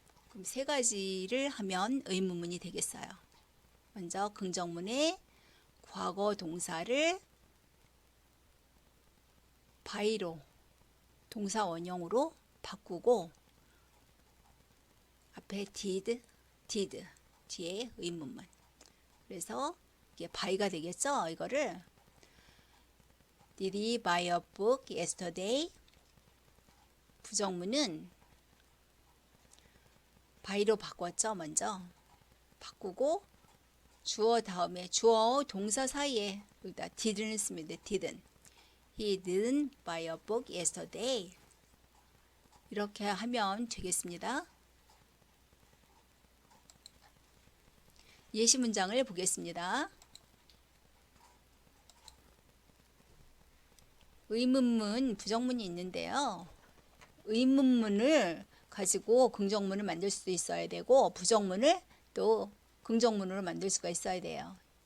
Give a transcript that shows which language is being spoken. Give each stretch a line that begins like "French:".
Korean: 그럼 세 가지를 하면 의문문이 되겠어요. 먼저 긍정문에 과거 동사를 by로 동사 원형으로 바꾸고 앞에 did 뒤에 의문문. 그래서 이게 by가 되겠죠. 이거를
English: Did he buy a book yesterday?
Korean: 부정문은 by로 바꿨죠. 먼저 바꾸고 주어 다음에 주어 동사 사이에 여기다 didn't 씁니다.
English: didn't. He didn't buy a book yesterday.
Korean: 이렇게 하면 되겠습니다. 예시 문장을 보겠습니다. 의문문, 부정문이 있는데요. 의문문을 가지고 긍정문을 만들 수도 있어야 되고 부정문을 또 긍정문으로 만들 수가 있어야 돼요.